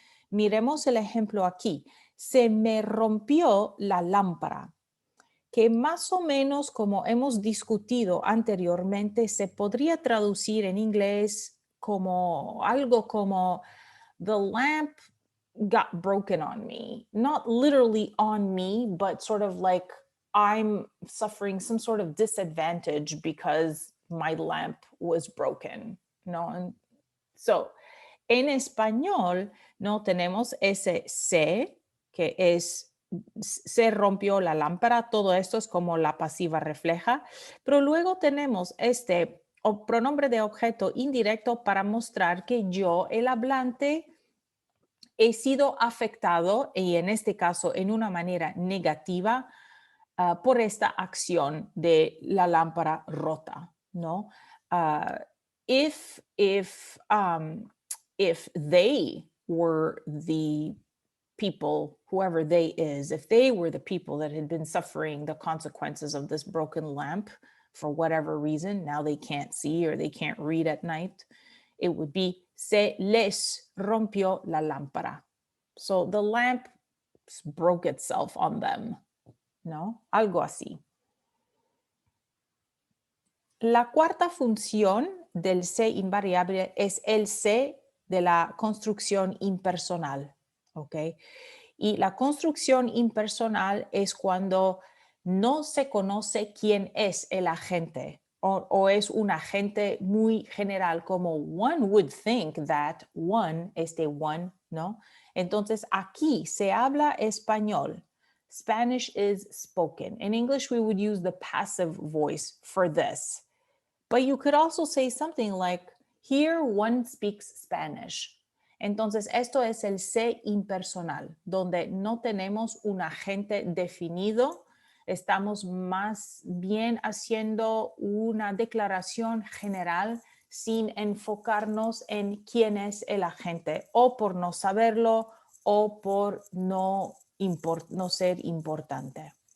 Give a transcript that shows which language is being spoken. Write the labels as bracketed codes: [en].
[es] Miremos el ejemplo aquí. Se me rompió la lámpara, que más o menos como hemos discutido anteriormente, se podría traducir en inglés como algo como [en] the lamp got broken on me. Not literally on me, but sort of like I'm suffering some sort of disadvantage because my lamp was broken, ¿no? [es] So, en español, no tenemos ese se que es se rompió la lámpara, todo esto es como la pasiva refleja, pero luego tenemos este pronombre de objeto indirecto para mostrar que yo, el hablante, he sido afectado y en este caso en una manera negativa por esta acción de la lámpara rota, ¿no? [en] Uh, if if um, if they were the people, whoever they is, if they were the people that had been suffering the consequences of this broken lamp for whatever reason, now they can't see or they can't read at night, it would be [es] se les rompió la lámpara. [en] So the lamp broke itself on them, ¿no? [es] Algo así. La cuarta función del se invariable es el se de la construcción impersonal, ¿ok? Y la construcción impersonal es cuando no se conoce quién es el agente o es un agente muy general, como [en] one would think that one, [es] este one, ¿no? Entonces aquí se habla español. [en] Spanish is spoken. In English, we would use the passive voice for this. But you could also say something like, here one speaks Spanish. [es] Entonces, esto es el se impersonal, donde no tenemos un agente definido, estamos más bien haciendo una declaración general sin enfocarnos en quién es el agente, o por no saberlo, o por no ser importante.